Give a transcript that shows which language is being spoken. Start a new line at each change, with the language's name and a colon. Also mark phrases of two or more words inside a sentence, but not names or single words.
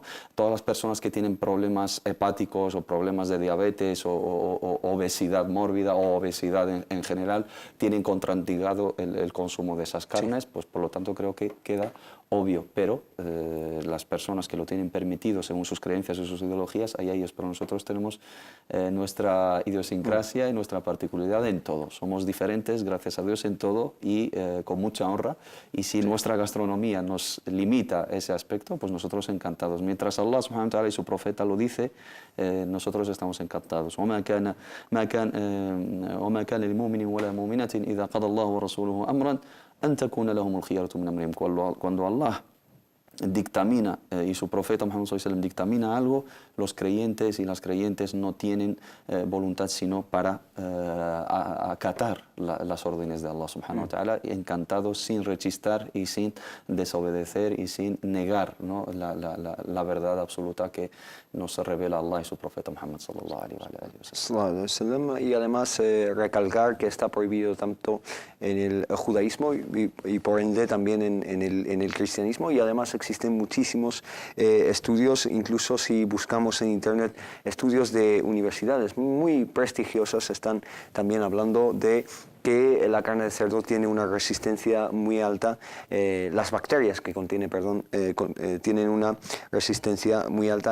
Spanish: Todas las personas que tienen problemas hepáticos o problemas de diabetes o obesidad mórbida o obesidad en general tienen contraindicado el consumo de esas carnes, pues por lo tanto creo que queda obvio, pero las personas que lo tienen permitido según sus creencias y sus ideologías, ahí ellos, pero nosotros tenemos nuestra idiosincrasia y nuestra particularidad en todo. Somos diferentes, gracias a Dios, en todo y con mucha honra, y si nuestra gastronomía nos limita ese aspecto, pues nosotros encantados. Mientras Allah
Arabic: سبحانه وتعالى
Spanish: y su profeta lo dice, nosotros estamos encantados.
Arabic: وما كان للمؤمن ولا مؤمنة إذا قضى الله ورسوله أمرا أن تكون لهم الخيارة من أمرهم.
Spanish: Cuando Allah dictamina y su profeta Muhammad
Arabic: صلى الله عليه وسلم
Spanish: dictamina algo, los creyentes y las creyentes no tienen voluntad sino para acatar las órdenes de Allah
Arabic: سبحانه وتعالى,
Spanish: encantados, sin rechistar y sin desobedecer y sin negar, ¿no?, la verdad absoluta que nos revela Allah y su profeta Muhammad
Arabic: صلى الله عليه وسلم.
Spanish: Y además recalcar que está prohibido tanto en el judaísmo y por ende también en el cristianismo, y además existen muchísimos estudios, incluso si buscamos en internet estudios de universidades muy prestigiosas, están también hablando de que la carne de cerdo tiene una resistencia muy alta, las bacterias que contiene, tienen una resistencia muy alta.